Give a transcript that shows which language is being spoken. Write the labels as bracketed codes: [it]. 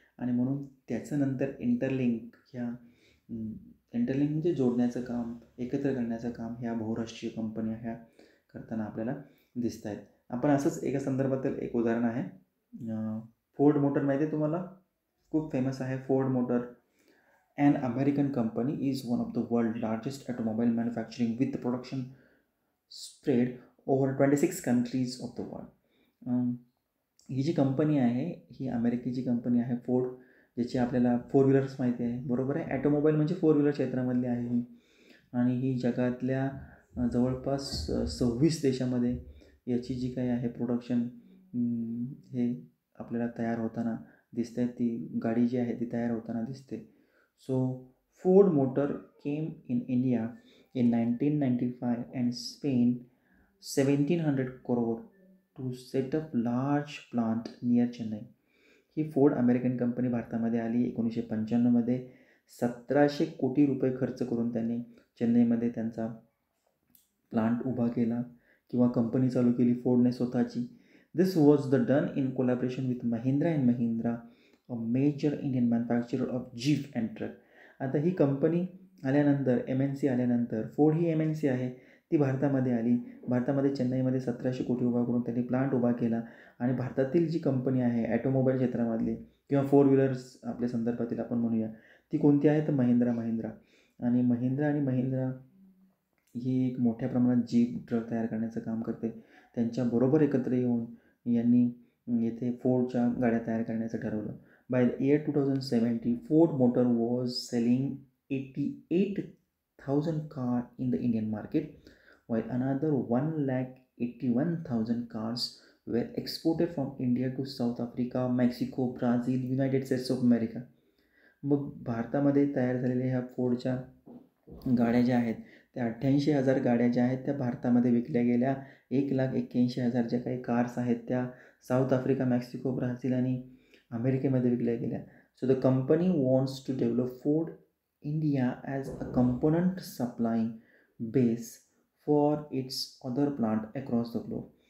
[mr] आणि म्हणून त्याचं नंतर इंटरलिंक म्हणजे जोडण्याचं काम, एकत्र करण्याचं काम ह्या बहुराष्ट्रीय कंपन्या ह्या करताना आपल्याला दिसत आहेत. आपण असंच एका संदर्भातील एक उदाहरण आहे, फोर्ड मोटर माहिती आहे तुम्हाला, खूप फेमस आहे Ford motor. [en] An American company is one of the world's largest automobile manufacturing with the production spread over 26 countries of the world. [mr] He G company आहे ही अमेरिकेची कंपनी आहे फोर्ड, ज्याची आपल्याला 4 व्हीलर्स माहिती आहे, बरोबर आहे. ॲटोमोबाईल म्हणजे 4 व्हीलर क्षेत्रामधली आहे ही. आणि ही जगातल्या जवळपास 26 देशामध्ये याची जी काही आहे प्रोडक्शन हे आपल्याला तयार होताना दिसते. ती गाडी जी आहे ती तयार होताना दिसते. [en] So Ford Motor came in India in 1995 and spent 1700 crore to set up large plant near Chennai. [mr] He Ford American company भारतामध्ये आली 1995मध्ये. 1700 कोटी रुपये खर्च करून त्यांनी चेन्नईमध्ये त्यांचा प्लांट उभा केला किंवा कंपनी चालू केली फोर्डने स्वतःची. [en] This was the done in collaboration with Mahindra and Mahindra, a major Indian manufacturer of jeep and truck. [mr] आता ही कंपनी आल्यानंतर MNC आल्यानंतर फोर्ड ही MNC आहे ती भारतामध्ये आली. भारतामध्ये चेन्नईमध्ये 1700 कोटी उभा करून त्यांनी प्लांट उभा केला. आणि भारतातील जी कंपनी आहे ॲटोमोबाईल क्षेत्रामधली किंवा 4 व्हीलर्स आपल्या संदर्भातील आपण म्हणूया ती कोणती आहे तर महिंद्रा. आणि महिंद्रा ही एक मोठ्या प्रमाणात जीप ट्रक तयार करण्याचं काम करते. त्यांच्याबरोबर एकत्र येऊन यांनी येथे फोर्डच्या गाड्या तयार करण्याचं ठरवलं. [en] By the year 2070, Ford Motor was selling 88,000 cars in the Indian market, while another 181,000 cars were exported from India to South Africa, Mexico, Brazil, United States of America. [mr] मग भारतामध्ये तयार झालेल्या ह्या फोर्डच्या गाड्या ज्या आहेत त्या 88,000 गाड्या ज्या आहेत त्या भारतामध्ये विकल्या गेल्या. 1,81,000 ज्या काही कार्स आहेत त्या साऊथ आफ्रिका, मेक्सिको, ब्राझील आणि अमेरिकेमध्ये विकल्या गेल्या. [en] So the company wants to develop Ford India as a component supplying base for its other plant across the globe.